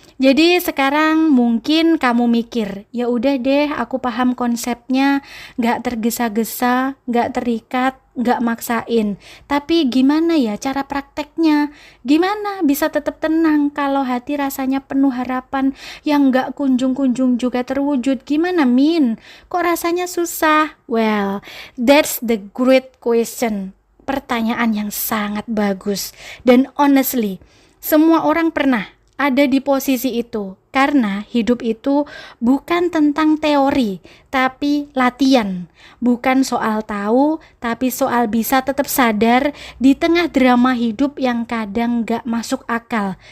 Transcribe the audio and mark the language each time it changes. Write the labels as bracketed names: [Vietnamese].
[Indonesian] Jadi sekarang mungkin kamu mikir, ya udah deh, aku paham konsepnya, gak tergesa-gesa, gak terikat, gak maksain. Tapi gimana ya cara prakteknya? Gimana bisa tetap tenang kalau hati rasanya penuh harapan yang gak kunjung-kunjung juga terwujud? Gimana Min? Kok rasanya susah? [English] Well, that's the great question. [Indonesian] Pertanyaan yang sangat bagus. Dan honestly, semua orang pernah ada di posisi itu, karena hidup itu bukan tentang teori, tapi latihan. Bukan soal tahu, tapi soal bisa tetap sadar di tengah drama hidup yang kadang gak masuk akal.